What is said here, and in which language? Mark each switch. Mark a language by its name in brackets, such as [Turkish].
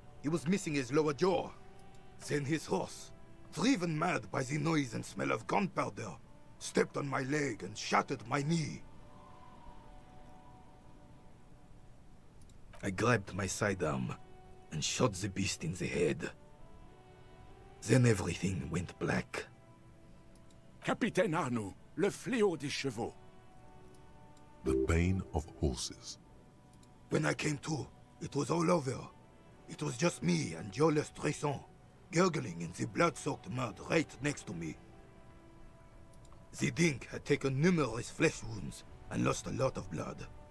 [English] He was missing his lower jaw. Then his horse, driven mad by the noise and smell of gunpowder, stepped on my leg and shattered my knee. I grabbed my sidearm and shot the beast in the head. Then everything went black. [French] Capitaine Arnoux, le fléau des chevaux. [English] The bane of horses. When I came to, it was all over. It was just me and Jolas Tresson, gurgling in the blood-soaked mud right next to me. The dink had taken numerous flesh wounds and lost a lot of blood.